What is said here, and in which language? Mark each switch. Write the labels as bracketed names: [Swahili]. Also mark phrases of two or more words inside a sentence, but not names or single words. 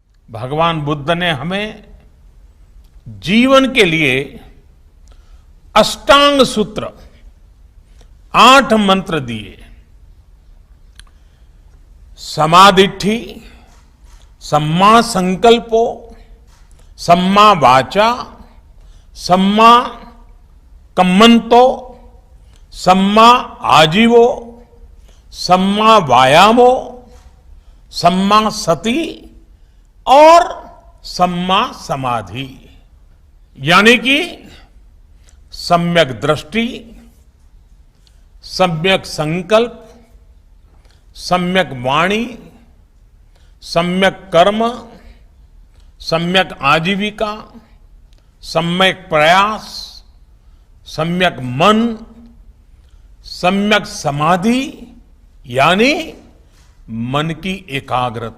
[Hindi] भगवान बुद्ध ने हमें जीवन के लिए अष्टांग सूत्र 8 मंत्र दिए। [Pali] समाधिठि, सम्मा संकल्पो, सम्मा वाचा, सम्मा कम्मंतो, सम्मा आजीवो, सम्मा वायामो, सम्मा सति और सम्मा समाधि। [Hindi] यानी कि सम्यक दृष्टि, सम्यक संकल्प, सम्यक वाणी, सम्यक कर्म, सम्यक आजीविका, सम्यक प्रयास, सम्यक मन, सम्यक समाधि यानी मन की एकाग्रता।